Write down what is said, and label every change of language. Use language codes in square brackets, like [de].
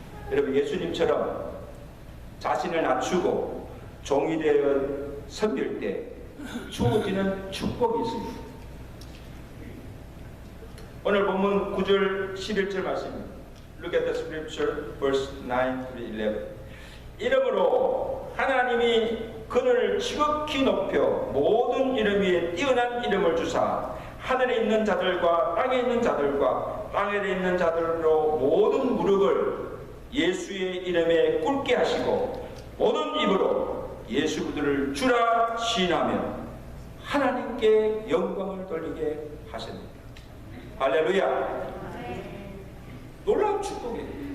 [ko] 여러분, 예수님처럼 자신을 낮추고 종이 되어 섬길 때 주어지는 축복이 있습니다. 오늘 본문 9절 11절 말씀입니다. [en] Look at the scripture, verse 9 to 11. [ko] 이름으로 하나님이 그를 지극히 높여 모든 이름 위에 뛰어난 이름을 주사 하늘에 있는 자들과 땅에 있는 자들과 땅에 있는 자들로 모든 무릎을 예수의 이름에 꿇게 하시고 모든 입으로 예수 그들을 주라 시인하며 하나님께 영광을 돌리게 하십니다. 할렐루야. 놀라운 축복이에요.